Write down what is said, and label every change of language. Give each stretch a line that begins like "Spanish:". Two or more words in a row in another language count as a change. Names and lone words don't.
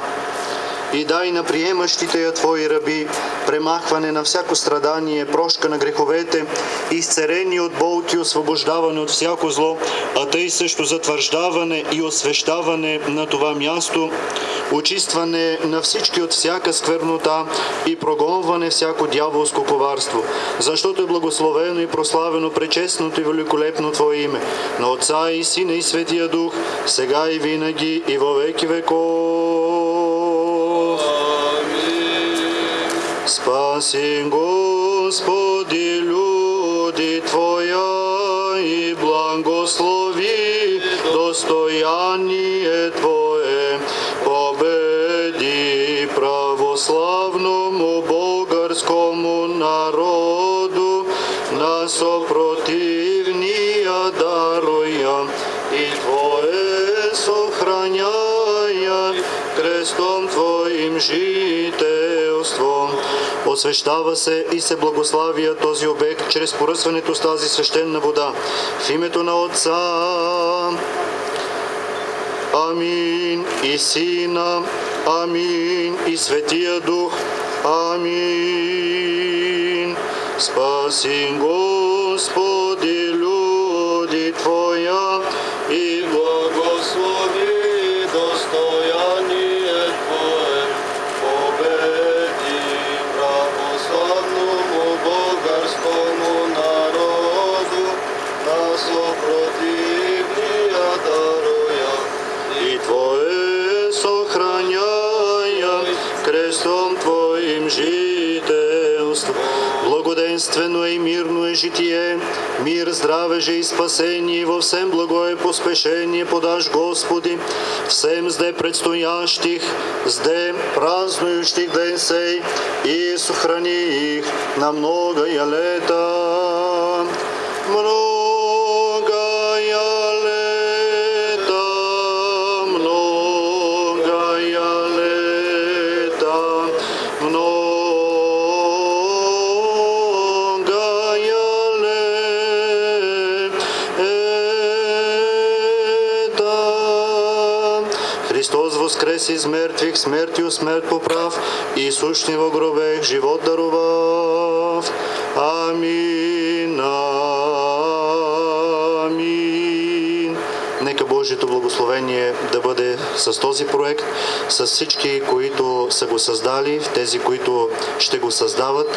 Bulgarian: И дай на приемащите я Твои раби премахване на всяко страдание, прошка на греховете, изцерение от болки, освобождаване от всяко зло, а тъй също затвърждаване и освещаване на това място, очистване на всички от всяка сквернота и прогонване всяко дяволско коварство. Защото е благословено и прославено пречестното и великолепно Твое име, на Отца и Сина и Светия Дух, сега и винаги и
Church Slavic: во веки веков. Спаси, Господи, люди Твоя и благослови достояние Твое. Победи православному българскому народу на сопротивния даруя и Твое сохраняя крестом Твоим жителство.
Bulgarian: Освещава се и се благославя този обект чрез поръсването с тази свещена вода. В името на Отца, амин, и Сина, амин, и Светия Дух, амин.
Church Slavic: Спаси, Господи, люди Твоя и благослови достояние Твое. Победи православному българскому народу на съпротивния даруя и Твое сохраняя крестом Твоим жителство. Благоденствено и мирно е житие, мир, здраве же и спасение, во всем благое поспешение подаш, Господи, всем зде предстоящих, зде празнующих ден сей, и сохрани их на многая лета. Многая лета, многая лета, Христос воскрес из мертвих, смертью смерть поправ, и сущни во гробех живот дарував. Амин. Амин.
Bulgarian: Нека Божието благословение да бъде с този проект, с всички, които са го създали, тези, които ще го създават.